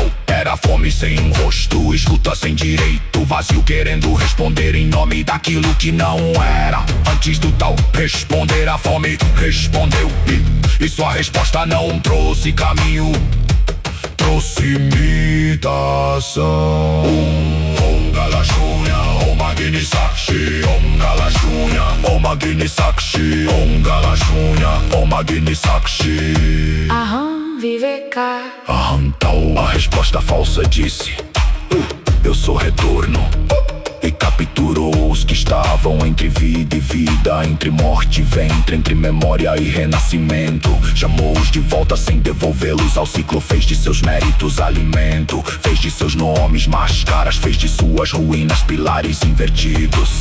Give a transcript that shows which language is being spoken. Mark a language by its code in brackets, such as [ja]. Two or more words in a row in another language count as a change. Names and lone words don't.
[pt] Era fome sem rosto, escuta sem direito, vazio querendo responder em nome daquilo que não era. Antes do tal responder, a fome respondeu, e sua resposta não trouxe caminho, trouxe imitação. [sa] ॐ गलशून्य ॐ अग्नि साक्षी ॐ गलशून्य ॐ अग्नि साक्षी ॐ गलशून्य ॐ अग्नि साक्षी. अहं विवेक. [pt] Aham, tal, a resposta falsa disse: eu sou retorno. E capturou os que estavam entre vida e vida, entre morte e ventre, entre memória e renascimento. Chamou-os de volta sem devolvê-los ao ciclo. Fez de seus méritos alimento, fez de seus nomes máscaras, fez de suas ruínas pilares invertidos.